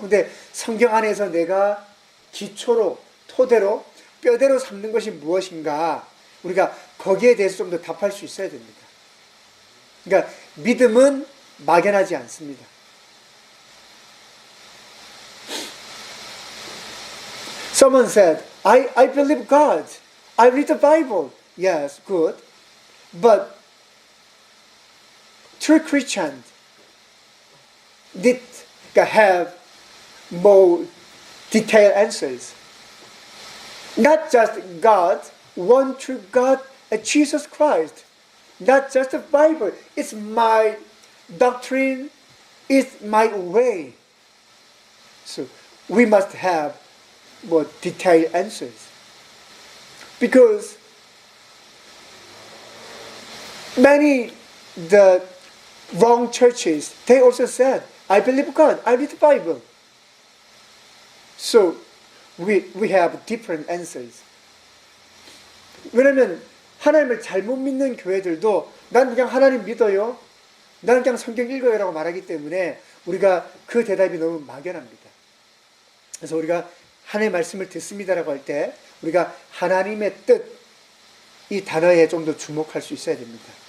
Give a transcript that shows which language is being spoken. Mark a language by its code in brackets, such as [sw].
[ko] 근데 성경 안에서 내가 기초로, 토대로, 뼈대로 삼는 것이 무엇인가? 우리가 거기에 대해서 좀 더 답할 수 있어야 됩니다. 그러니까 믿음은 막연하지 않습니다. [en] Someone said, I believe God. I read the Bible. Yes, good. But true Christians need to have more detailed answers. Not just God, one true God, Jesus Christ. Not just the Bible. It's my doctrine. It's my way. So we must have more detailed answers. Because many the wrong churches, they also said, I believe God, I read the Bible. So we have different answers. [ko] 왜냐면 하나님을 잘못 믿는 교회들도 난 그냥 하나님 믿어요. 나는 그냥 성경 읽어요 라고 말하기 때문에 우리가 그 대답이 너무 막연합니다. 그래서 우리가 하나님의 말씀을 듣습니다라고 할 때 우리가 하나님의 뜻, 이 단어에 좀 더 주목할 수 있어야 됩니다.